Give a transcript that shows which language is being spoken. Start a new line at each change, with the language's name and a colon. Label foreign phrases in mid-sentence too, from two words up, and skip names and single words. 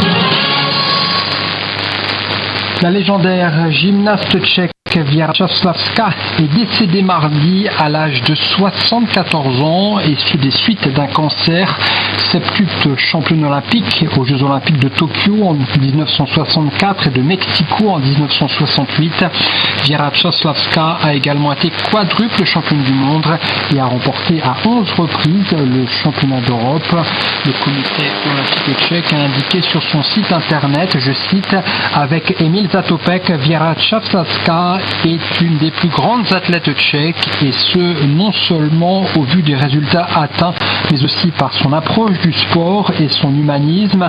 French: La légendaire gymnaste tchèque Věra Čáslavská est décédée mardi à l'âge de 74 ans et des suites d'un cancer. Septuple championne olympique aux Jeux olympiques de Tokyo en 1964 et de Mexico en 1968. Věra Čáslavská a également été quadruple championne du monde et a remporté à 11 reprises le championnat d'Europe. Le comité olympique tchèque a indiqué sur son site internet, je cite, avec Emil Zatopek, Věra Čáslavská est une des plus grandes athlètes tchèques et ce non seulement au vu des résultats atteints mais aussi par son approche du sport et son humanisme.